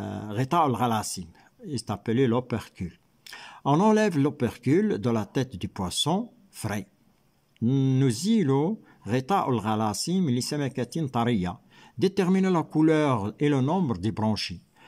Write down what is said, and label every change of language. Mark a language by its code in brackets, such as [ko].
[fr] الغطاء الغلاصي est appelé l'opercule. On enlève l'opercule de la tête du poisson frais. [ar] نزيل غطاء الغلاصيم لسمكة طرية. [fr] Détermine la couleur et le nombre des branchies.